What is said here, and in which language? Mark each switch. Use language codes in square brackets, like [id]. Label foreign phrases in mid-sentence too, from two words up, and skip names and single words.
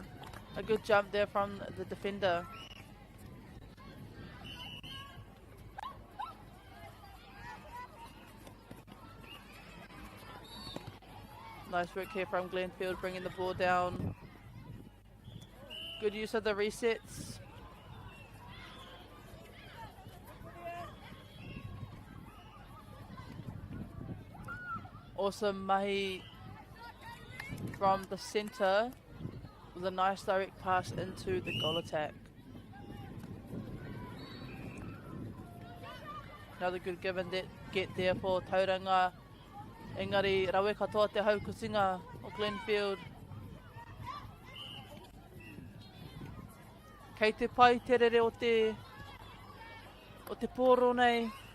[en] A good jump there from the defender. Nice work here from Glenfield, bringing the ball down. Good use of the resets. Awesome mahi from the centre with a nice direct pass into the goal attack. Another good give and get there for Tauranga. [mi] Engari, rawe katoa te haukusinga o Glenfield. Kei te pai terere o te pōro nei.